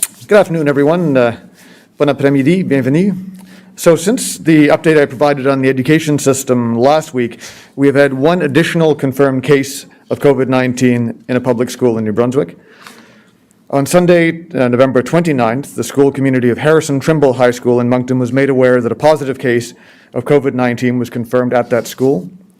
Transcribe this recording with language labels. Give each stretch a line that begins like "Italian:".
English: Good afternoon, everyone.
French: Bon après-midi, bienvenue.
English: So since the update I provided on the education system last week, we have had 1 additional confirmed case of COVID-19 in a public school in New Brunswick. On Sunday, November 29th, the school community of Harrison Trimble High School in Moncton was made aware that a positive case of COVID-19 was confirmed at that school.